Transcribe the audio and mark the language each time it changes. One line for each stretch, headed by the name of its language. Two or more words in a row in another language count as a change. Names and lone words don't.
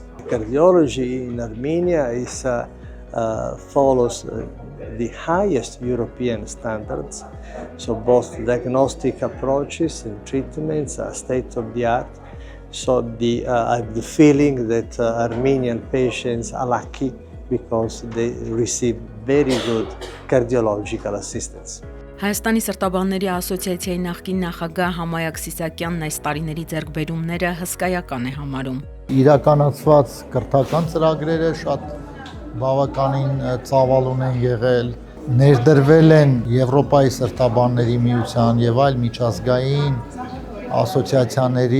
English: Cardiology in Armenia follows the highest European standards, so both diagnostic approaches and treatments are state-of-the-art. So I have the feeling that Armenian patients are lucky because they receive very good cardiological assistance.
Armenian: Հայաստանի սրտաբանների ասոցիացիայի նախկին նախագահ Համայակ Սիսակյանն այս տարիների ձեռքբերումները հսկայական է համարում։ Իրականացված կրթական ծրագրերը շատ բավականին ծավալուն են եղել, ներդրվել են Եվրոպայի սրտաբանների միության եւ այլ միջազգային ասոցիացիաների